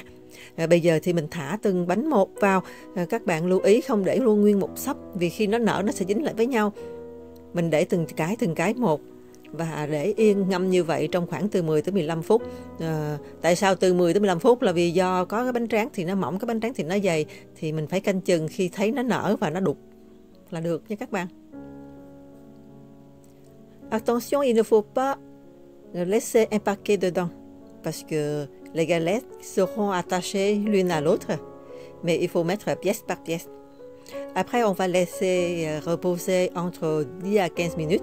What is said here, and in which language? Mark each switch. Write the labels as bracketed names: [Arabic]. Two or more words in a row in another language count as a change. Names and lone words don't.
[Vietnamese] Bây giờ thì mình thả từng bánh một vào. Các bạn lưu ý không để luôn nguyên một xấp, vì khi nó nở nó sẽ dính lại với nhau. Mình để từng cái một và để yên ngâm như vậy trong khoảng từ 10 tới 15 phút. Tại sao từ 10 tới 15 phút? Là vì do có cái bánh tráng thì nó mỏng, cái bánh tráng thì nó dày, thì mình phải canh chừng khi thấy nó nở và nó đục là được nha các bạn. [French] Attention, il ne faut pas laisser un paquet dedans parce que les galettes seront attachées l'une à l'autre, mais il faut mettre pièce par pièce. Après, on va laisser reposer entre 10 à 15 minutes.